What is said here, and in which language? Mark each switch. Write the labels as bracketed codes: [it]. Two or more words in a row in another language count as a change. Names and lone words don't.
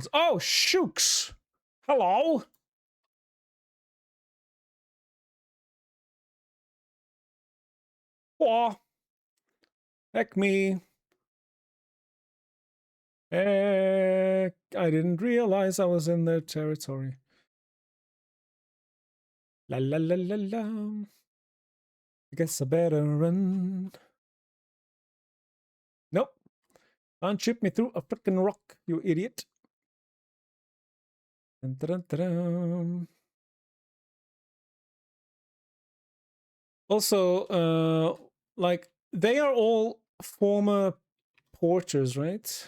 [en] Oh, shooks! Hello! Whoa! Heck me. Heck, I didn't realize I was in their territory. La la la la la. I guess I better run. Nope. Can't chip me through a freaking rock, you idiot. Dun, dun, dun, dun. Also, like, they are all former porters, right?